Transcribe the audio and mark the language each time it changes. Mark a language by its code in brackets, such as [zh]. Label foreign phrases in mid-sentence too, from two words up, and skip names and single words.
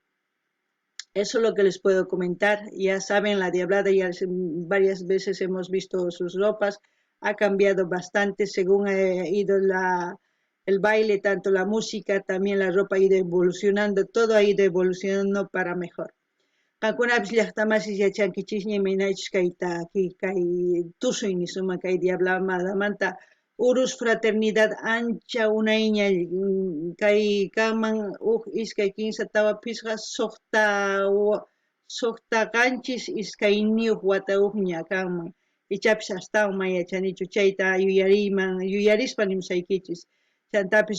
[es] Eso es lo que les puedo comentar. Ya saben, la Diablada ya varias veces hemos visto sus ropas, ha cambiado bastante según ha ido el baile, tanto la música, también la ropa ha ido evolucionando, todo ha ido evolucionando para mejor. [qu] Qankunapish llaqtamasis yachankichikña imaynaychus kay tusuymi suma kay Diablamadamanta Urus Fraternidad ancha unayña kay kanman iskay kinsa tawapisqa suqta qanchis iskayniyuq wata ña kanman ichapish astawan mayachanichu chayta yuyarispa nimshaykichis chantapis